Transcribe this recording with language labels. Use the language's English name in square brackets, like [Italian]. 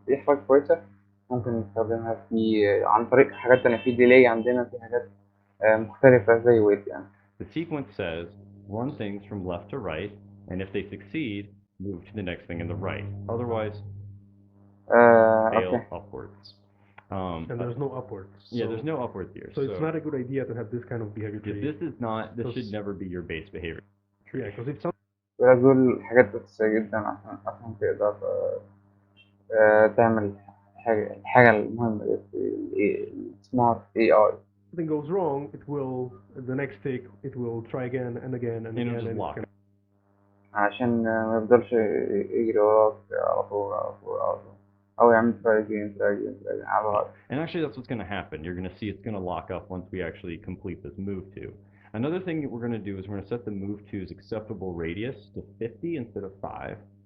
[Arabic] دي حاجة كويسة ممكن نستخدمها في عن طريق حاجات تانية في ديلي عندنا في حاجات مختلفة زي ويت يعني. [English] The sequence says run things from left to right, and if they succeed, move to the next thing in the right. Otherwise, fail upwards. And there's no upwards. Yeah, there's no upwards here. So it's not a good idea to have this kind of behavior tree. This is not. This should never be your base behavior. Yeah, because if some. [Arabic] دول حاجات أساسية جدا عشان تقدر تعمل الحاجة المهمة في السمارت AI. [English] Something goes wrong, it will the next tick it will try again and again and again. Just lock. [Arabic] عشان ما يفضلش يجري وراك على طول أو يعمل [English] try again [Arabic] على الوقت. [English] And actually that's what's going to happen. You're going to see it's going to lock up once we actually complete this move to. Another thing that we're going to do is we're going to set the move to's acceptable radius to 50 instead of 5.